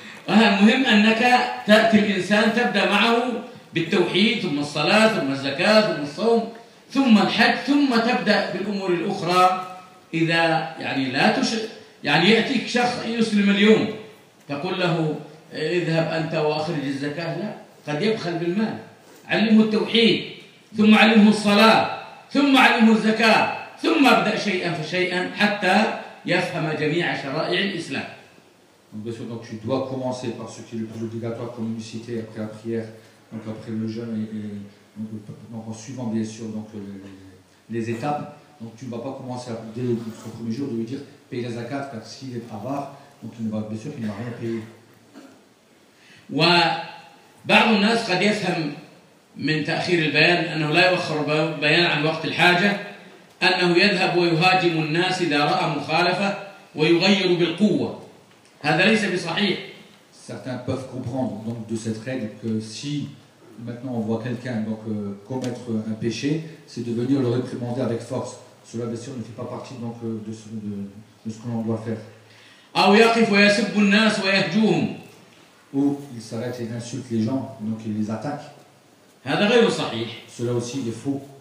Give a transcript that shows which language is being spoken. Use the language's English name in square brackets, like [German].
[Arabic] المهم أنك تأتي الإنسان تبدأ معه. بالتوحيد ثم الصلاة ثم الزكاة ثم الصوم ثم الحج ثم تبدأ بالأمور الأخرى إذا يعني لا يعني يأتيك شخص يسلم اليوم تقول له اذهب أنت وأخرج الزكاة لا قد يبخل بالمال علمه التوحيد ثم علمه الصلاة ثم علمه الزكاة ثم ابدأ شيئا فشيئا حتى يفهم جميع شرائع الإسلام. [French] Donc tu dois commencer par ce qui est le plus obligatoire comme une cité après la prière. Donc après le jeûne et donc en suivant bien sûr donc les étapes Donc tu ne vas pas commencer à, dès le premier jour de lui dire paye la zakat parce qu'il est avare, donc il ne va, bien sûr qu'il ne va rien payer. [Arabic] وبعض الناس قد يفهم من تأخير البيان أنه لا يؤخر البيان عن وقت الحاجة أنه يذهب ويهاجم الناس إذا رأى مخالفة ويغير بالقوة هذا ليس بصحيح. [French] Certains peuvent comprendre donc de cette règle que si maintenant on voit quelqu'un donc commettre un péché, c'est de venir le réprimander avec force. Cela bien sûr ne fait pas partie donc de ce que l'on doit faire. [Arabic] أو يقف ويسب الناس ويهجوهم [French] Ou il s'arrête et insulte les gens, donc il les attaque. Cela aussi est faux.